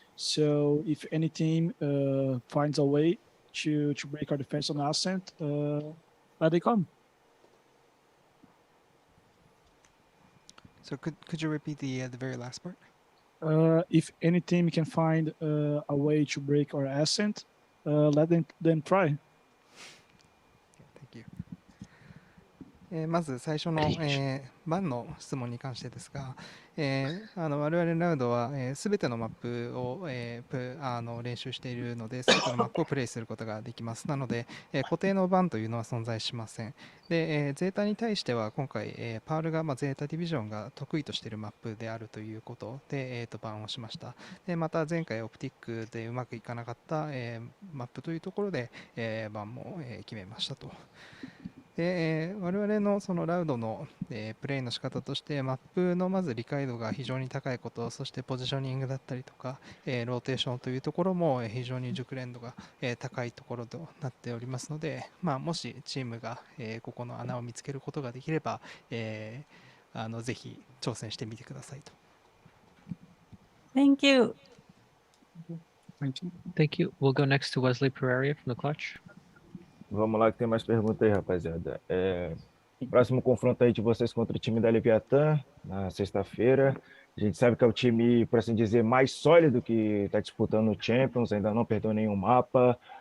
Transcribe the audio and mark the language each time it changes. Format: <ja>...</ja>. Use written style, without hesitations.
<en>So if any team finds a way to break our defense on Ascent, let they come. So could you repeat the very last part? If any team can find a way to break our Ascent, let them try. Thank you.</en> <ja>まず最初の、バンの質問に関してですが、我々ラウドはすべてのマップを、練習しているので、すべてのマップをプレイすることができます。なので、固定のバンというのは存在しません。で、ゼータに対しては今回、パールが、ゼータディビジョンが得意としているマップであるということで、バンをしました。で、また前回オプティックでうまくいかなかった、マップというところで、バンも、決めましたと。で、我々のそのラウドの、プレイの仕方としてマップのまず理解度が非常に高いこと、そしてポジショニングだったりとか、ローテーションというところも非常に熟練度が、高いところとなっておりますので、もしチームが、ここの穴を見つけることができれば、ぜひ挑戦してみてくださいと。</ja> <en>Thank you. Thank you. We'll go next to Wesley Pereira from the Clutch.</en> <pt>Vamos lá que tem mais perguntas aí, rapaziada. Próximo confronto aí de vocês contra o time da Leviatã, na sexta-feira. A gente sabe que é o time, por assim dizer, mais sólido que está disputando o Champions, ainda não perdeu nenhum mapa.</pt>